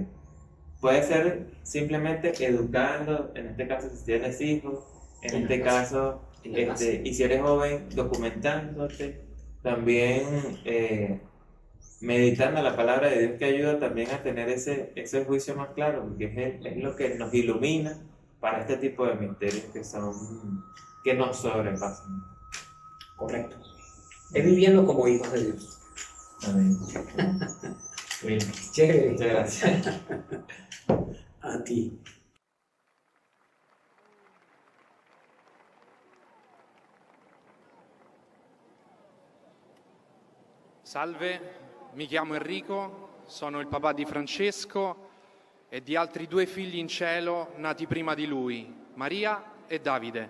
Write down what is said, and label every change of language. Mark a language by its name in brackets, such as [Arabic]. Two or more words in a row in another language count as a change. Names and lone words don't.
[Spanish] Puede ser simplemente educando, en este caso si tienes hijos, en este caso, y si eres joven, documentándote, también meditando la palabra de Dios, que ayuda también a tener ese juicio más claro, porque es lo que nos ilumina para este tipo de misterios que nos sobrepasan. Correcto. Es viviendo como hijos de Dios. Amén. Bien. Chévere. Muchas gracias. A ti. [Italian] Salve, mi chiamo Enrico, sono il papà di Francesco e di altri 2 figli in cielo nati prima di lui, Maria e Davide.